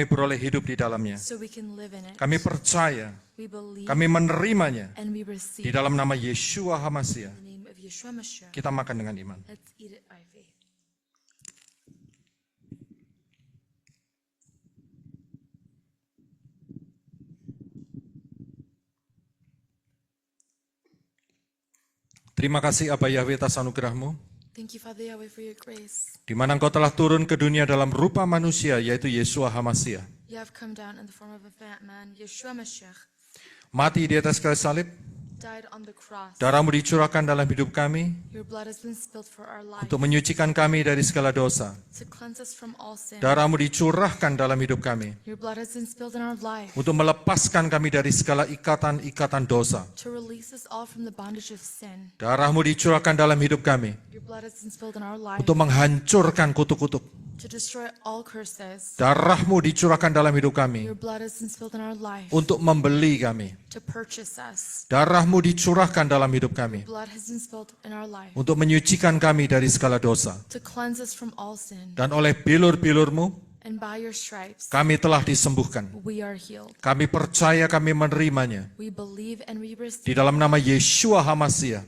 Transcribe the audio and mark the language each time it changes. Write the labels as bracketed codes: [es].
[id] kami beroleh hidup di dalamnya. [en] so we can live in it. [id] Kami percaya, [en] We believe [id] kami menerimanya [en] and we [id] di [en] receive [id] dalam nama Yeshua HaMashiach. [en] in the name of Yeshua Mashiach. [id] Kita makan dengan iman. [en] Let's eat it by faith. [id] Terima kasih Abah Yahweh atas anugerah-Mu, [en] Thank you, Father Yahweh, for your grace. [id] di mana Engkau telah turun ke dunia dalam rupa manusia, yaitu Yeshua HaMashiach. [en] You have come down in the form of a fat man, Yeshua Mashiach, [id] Mati di atas kayu salib, [en] died on the cross. [id] darah-Mu dicurahkan dalam hidup kami [en] Your blood has been spilled for our life, [id] untuk menyucikan kami dari segala dosa. [en] to cleanse us from all sin. [id] Darah-Mu dicurahkan dalam hidup kami [en] Your blood has been spilled in our life, [id] untuk melepaskan kami dari segala ikatan-ikatan dosa. [en] to release us all from the bondage of sin. [id] Darah-Mu dicurahkan dalam hidup kami [en] Your blood has been spilled in our life, [id] untuk menghancurkan kutuk-kutuk. [en] to destroy all curses. [id] Darah-Mu dicurahkan dalam hidup kami [en] Your blood has been spilled in our life [id] untuk membeli kami. [en] to purchase us. [id] Darah-Mu dicurahkan dalam hidup kami [en] Blood has been spilled in our life [id] untuk menyucikan kami dari segala dosa. [en] to cleanse us from all sin. [id] Dan oleh bilur-bilur-Mu, [en] And by your stripes, [id] kami telah disembuhkan. [en] we are healed. [id] Kami percaya, kami menerimanya. [en] We believe and we [id] Di [en] receive. [id] dalam nama Yeshua HaMasiah,